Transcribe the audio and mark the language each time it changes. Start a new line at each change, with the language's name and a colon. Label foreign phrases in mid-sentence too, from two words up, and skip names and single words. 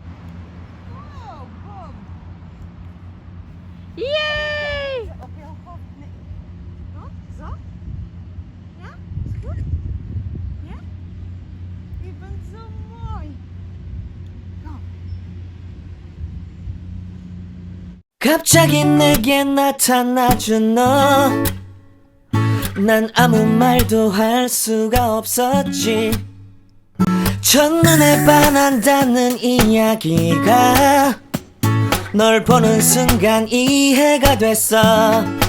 English: Yay! So?
German: Ja? Ist gut? Ja? Ich bin so mooi. Kom.
Korean: 갑자기 내게 나타나준 너. 난 아무 말도 할 수가 없었지. 첫눈에 반한다는 이야기가 널 보는 순간 이해가 됐어.